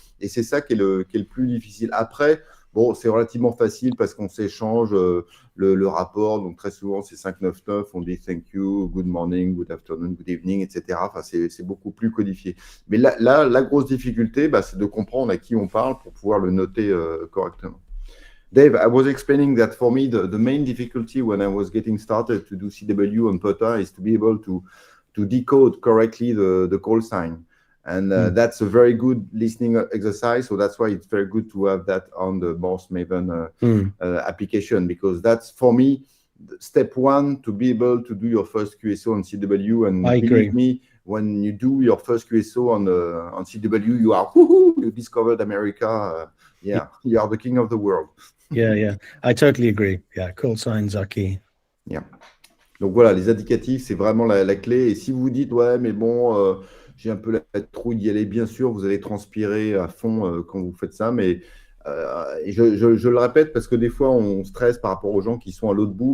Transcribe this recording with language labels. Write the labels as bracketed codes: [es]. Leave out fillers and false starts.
[fr] Et c'est ça qui est le plus difficile. Après, bon, c'est relativement facile parce qu'on s'échange le rapport. Donc, très souvent, c'est 599. On dit [en] thank you, good morning, good afternoon, good evening, [fr] etc. Enfin, c'est beaucoup plus codifié. Mais là, la grosse difficulté, c'est de comprendre à qui on parle pour pouvoir le noter correctement. [en] Dave, I was explaining that for me, the main difficulty when I was getting started to do CW on POTA is to be able to decode correctly the call sign. And that's a very good listening exercise. So that's why it's very good to have that on the Morse Maven application, because that's, for me, step one to be able to do your first QSO on CW. And I believe agree. me, when you do your first QSO on CW, you are, woohoo, you discovered America. Yeah, you are the king of the world. Yeah. I totally agree. Yeah, call signs are key. Yeah. [fr] Donc voilà, les indicatifs, c'est vraiment la clé. Et si vous vous dites, ouais, mais bon, j'ai un peu la trouille d'y aller, bien sûr, vous allez transpirer à fond quand vous faites ça. Mais et je le répète parce que des fois, on stresse par rapport aux gens qui sont à l'autre bout.